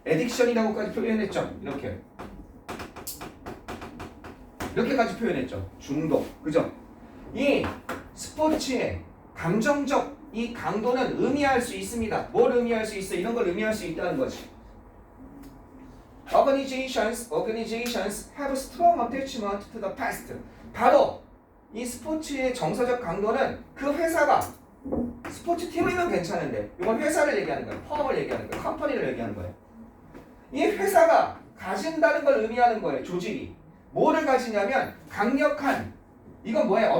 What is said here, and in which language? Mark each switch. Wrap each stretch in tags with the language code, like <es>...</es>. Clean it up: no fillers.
<ko>에딕션이라고까지 표현했죠. 이렇게까지 표현했죠. 중독. 그죠? 이 스포츠의 감정적 이 강도는 의미할 수 있습니다. 뭘 의미할 수 있어? 이런 걸 의미할 수 있다는 거지.</ko> <en>Organizations have strong attachment to the past.</en> <ko>바로 이 스포츠의 정서적 강도는 그 회사가 스포츠 팀이면 괜찮은데 이건 회사를 얘기하는 거예요. 펌을 얘기하는 거예요. 컴퍼니를 얘기하는 거예요. 이 회사가 가진다는 걸 의미하는 거예요. 조직이. 뭐를 가지냐면 강력한, 이건 뭐예요?</ko>